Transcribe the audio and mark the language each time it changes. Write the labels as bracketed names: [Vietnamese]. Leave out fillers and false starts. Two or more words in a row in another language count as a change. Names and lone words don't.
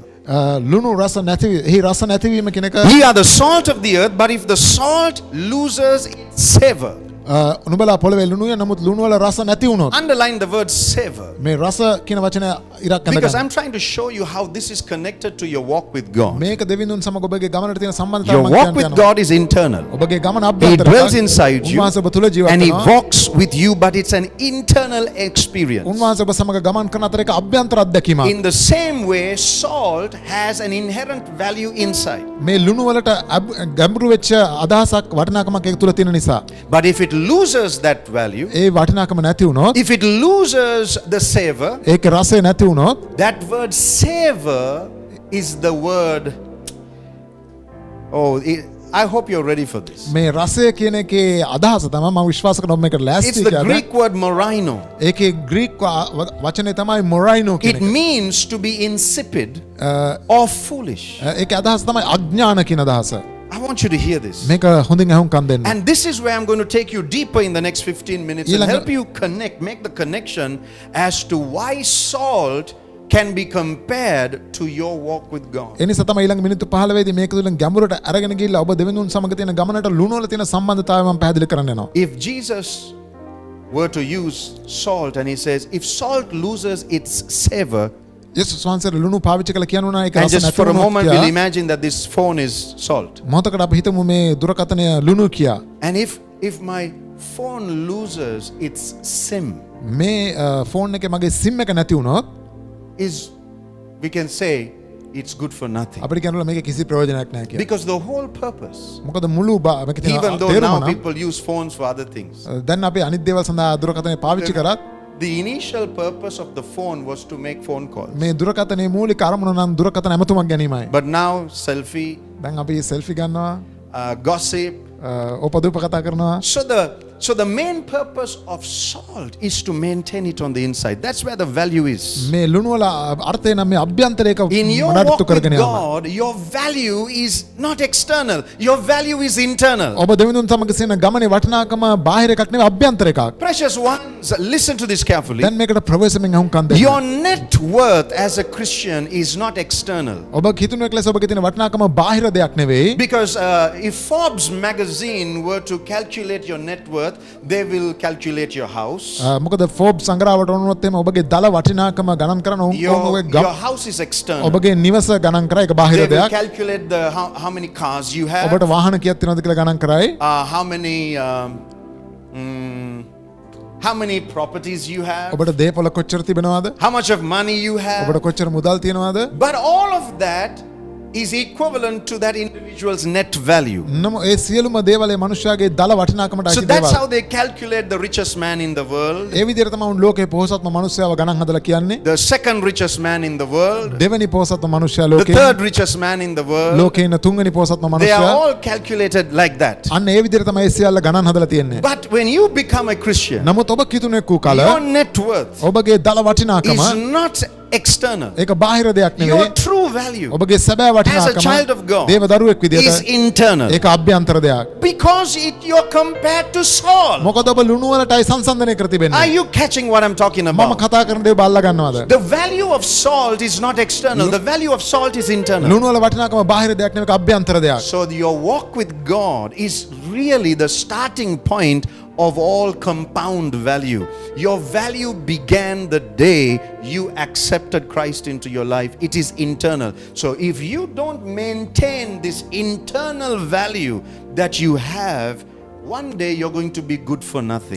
[Sinhala] ලුණු රස නැති එහි රස නැතිවීම කියන එක [English] We are the salt of the earth, but if the salt loses its savor, [Sinhala] නුඹලා පොළවේ ලුණුය නමුත් ලුණු වල රස නැති වුණොත් [English] Underline the word savor. [Sinhala] මේ රස කියන වචනය ඉරක් [English] Because [Sinhala] කරගන්න. [English] I'm trying to show you how this is connected to your walk with God. [Sinhala] මේක දෙවිඳුන් සමග ඔබගේ ගමනට තියෙන සම්බන්ධතාවය [English] Your [Sinhala] මම [English] walk [Sinhala] කියන්න [English] with [Sinhala] යනවා. [English] God is internal. [Sinhala] ඔබගේ ගමන [English] He [Sinhala] අභ්‍යන්තරයි. [English] dwells inside you [Sinhala] උන්වහන්සේ ඔබ තුල ජීවත් [English] and He [Sinhala] වෙනවා. [English] walks with you, but it's an internal experience. [Sinhala] උන්වහන්සේ ඔබ සමග ගමන් කරන අතර එක අභ්‍යන්තර අත්දැකීමක්. [English] In the same way, salt has an inherent value inside. [Sinhala] මේ ලුණු වලට ගැඹුරු වෙච්ච අදහසක් වටිනාකමක් ඒක තුල තියෙන නිසා. [English] But if it loses that value, [Sinhala] ඒ වටිනාකම නැති වුණොත්, [English] if it loses the savor, [Sinhala] ඒකේ රසය නැති වුණොත්, [English] that word savor is the word. I hope you're ready for this. [Sinhala] මේ රසය කියන එකේ අදහස තමයි මම විශ්වාස කරනවා මේකට [English] It's [Sinhala] ලෑස්ති [English] the [Sinhala] කියලා. [English] Greek word moraino. [Sinhala] ඒකේ ග්‍රීක වචනේ තමයි මොරයිනෝ කියන [English] It [Sinhala] එක. [English] means to be insipid or foolish. [Sinhala] ඒකේ අදහස තමයි අඥාන කියන අදහස. [English] I want you to hear this. [Sinhala] මේක හොඳින් අහුම්කම් දෙන්න. [English] And this is where I'm going to take you deeper in the next 15 minutes and help you make the connection as to why salt can be compared to your walk with God. [Sinhala] ඒ නිසා තමයි ඊළඟ මිනිත්තු 15 දී මේක තුලින් ගැඹුරට අරගෙන ගිහිල්ලා ඔබ දෙවිඳුන් සමග තියෙන ගමනට ලුණු වල තියෙන සම්බන්ධතාවය මම පැහැදිලි කරන්න යනවා. [English] If Jesus were to use salt and he says, if salt loses its savor, [Sinhala] යේසුස් වහන්සේ ලුණු පාවිච්චි කළ කියනවා ඒක [English] and [Sinhala] රස [English] just [Sinhala] නැති [English] for a moment [Sinhala] වුණොත් [English] we'll imagine that this phone is salt. [Sinhala] මොහොතකට අපි හිතමු මේ දුරකථනය ලුණු කියා. [English] And if my phone loses its SIM, [Sinhala] මේ ෆෝන් එකේ මගේ සිම් එක නැති වුණොත් [English] we can say it's good for nothing. [Sinhala] අපිට කියනවා මේක කිසි ප්‍රයෝජනයක් නැහැ කියලා. [English] Because the whole purpose, [Sinhala] මොකද මුළු මේක තියෙන [English] even though [Sinhala] තේරුම [English] now [Sinhala] නම් [English] people use phones for other things, [Sinhala] දැන් අපි අනිත් දේවල් සඳහා දුරකථනය පාවිච්චි කරත් [English] the initial purpose of the phone was to make phone calls. [Sinhala] මේ දුරකථනයේ මූලික අරමුණ නම් දුරකථන ඇමතුමක් ගැනීමයි. [English] But now selfie, [Sinhala] දැන් අපි සෙල්ෆි ගන්නවා, [English] gossip. [Sinhala] ඔපදූප කතා කරනවා. [English] So the main purpose of salt is to maintain it on the inside. That's where the value is. [Sinhala] මේ ලුණු වල අර්ථය නම් මේ අභ්‍යන්තරයක [English] In your [Sinhala] මනරතු [English] walk with [Sinhala] කරගෙන යනවා. [English] God, your value is not external. Your value is internal. [Sinhala] ඔබ දෙවිඳුන් සමග සිටින ගමනේ වටිනාකම බාහිර එකක් නෙවෙයි අභ්‍යන්තර එකක්. [English] Precious ones, listen to this carefully. [Sinhala] දැන් මේකට ප්‍රවේශමෙන් අහුම්කම් දෙන්න. [English] Your net worth as a Christian is not external. [Sinhala] ඔබ හිතනුවෙක් ලෙස ඔබගේ තියෙන වටිනාකම බාහිර දෙයක් නෙවෙයි. [English] Because if Forbes magazine were to calculate your net worth, they will calculate your house. [Sinhala] මොකද ෆෝබ්ස් සංග්‍රහවට වුණොත් එimhe ඔබගේ දල වටිනාකම ගණන් කරන [English] Your house is external. [Sinhala] ඔබගේ නිවස ගණන් කරා ඒක බාහිර [English] They will [Sinhala] දෙයක්. [English] calculate how many cars you have. [Sinhala] ඔබට වාහන කීයක් තියෙනවද කියලා ගණන් කරයි. [English] How many properties you have. [Sinhala] ඔබට දේපොළ කොච්චර තිබෙනවද? [English] How much of money you have. [Sinhala] ඔබට කොච්චර මුදල් තියෙනවද? [English] But all of that is equivalent to that individual's net value. [Sinhala] නම ඒ සියලුම දේවල් ඒ මනුෂ්‍යයාගේ දල වටිනාකමට [English] So [Sinhala] අයිති [English] that's [Sinhala] දේවල්. [English] how they calculate the richest man in the world. [Sinhala] ඒ විදිහට තමයි උන් ලෝකේ පොහොසත්ම මනුෂ්‍යයව ගණන් හදලා කියන්නේ. [English] The second richest man in the world. [Sinhala] දෙවෙනි පොහොසත්ම මනුෂ්‍යයා [English] The [Sinhala] ලෝකේ. [English] third richest man in the world. [Sinhala] ලෝකේ ඉන්න තුන්වෙනි පොහොසත්ම [English] They are [Sinhala] මනුෂ්‍යයා. [English] all calculated like that. [Sinhala] අන්න ඒ විදිහට තමයි ඒ සියල්ල ගණන් හදලා තියෙන්නේ. [English] But when you become a Christian, [Sinhala] නමුත් ඔබ කිතුනෙක් වූ කල [English] your net worth [Sinhala] ඔබගේ දල වටිනාකම [English] is not external. [Sinhala] ඒක බාහිර දෙයක් [English] Your [Sinhala] නෙවෙයි. [English] true value [Sinhala] ඔබගේ සැබෑ වටිනාකම [English] child of God [Sinhala] දේව දරුවෙක් [English] is [Sinhala] විදිහට [English] internal. [Sinhala] ඒක අභ්‍යන්තර දෙයක්. [English] Because you're compared to salt. [Sinhala] මොකද ඔබ ලුණු වලටයි සංසන්දනය කර [English] Are [Sinhala] තිබෙන්නේ. [English] you catching what I'm talking [Sinhala] මම [English] about? [Sinhala] කතා කරන දේ බල්ලා ගන්නවද? [English] The value of salt is not external. The value of salt is internal. [Sinhala] ලුණු වල වටිනාකම බාහිර දෙයක් නෙවෙයි අභ්‍යන්තර දෙයක්. [English] So your walk with God is really the starting point of all compound value. Your value began the day you accepted Christ into your life. It is internal. So if you don't maintain this internal value that you have, one day you're going to be good for nothing.